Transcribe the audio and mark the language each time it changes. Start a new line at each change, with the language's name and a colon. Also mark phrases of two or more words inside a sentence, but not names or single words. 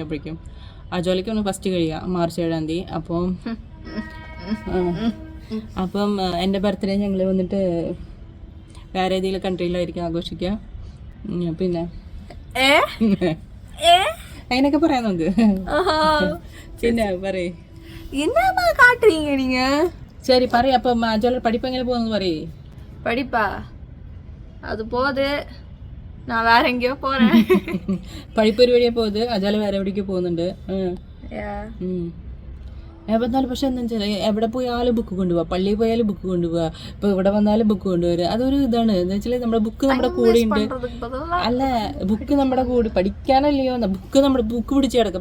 Malayalam: അപ്പോഴേക്കും അജോലയ്ക്ക് ഒന്ന് ഫസ്റ്റ് കഴിയുക മാർച്ച് 7-ാം തീയതി. അപ്പം എൻ്റെ ബർത്ത്ഡേ ഞങ്ങൾ വന്നിട്ട് വേറെ ഏതെങ്കിലും കൺട്രിയിലായിരിക്കും ആഘോഷിക്കുക. പിന്നെ അങ്ങനെയൊക്കെ പറയാം നമുക്ക്. പിന്നെ പറയേ,
Tamil: காட்டுறீங்க நீங்க? சரி பாரு. அப்போ அஜோல படிப்பு எங்கே போகுது பாரு. படிப்பா அது போகுது, நான் வேற எங்கேயோ போறேன்.
Malayalam: പഠിപ്പ് ഒരു വഴിയെ പോകുന്നത്, അജോല വേറെ എവിടേക്ക് പോകുന്നുണ്ട്. എവിടെന്നാലും പക്ഷെ എന്താ വെച്ചാൽ എവിടെ പോയാലും ബുക്ക് കൊണ്ടുപോവാ, പള്ളിയിൽ പോയാലും ബുക്ക് കൊണ്ടുപോവാ, ഇപ്പോൾ ഇവിടെ വന്നാലും ബുക്ക് കൊണ്ടുവരിക. അതൊരു ഇതാണ്. എന്താ വെച്ചാൽ നമ്മുടെ ബുക്ക് നമ്മുടെ കൂടെ ഉണ്ട്. അല്ല, ബുക്ക് നമ്മുടെ കൂടെ പഠിക്കാനല്ലയോ, ബുക്ക് പിടിച്ച് കിടക്കും.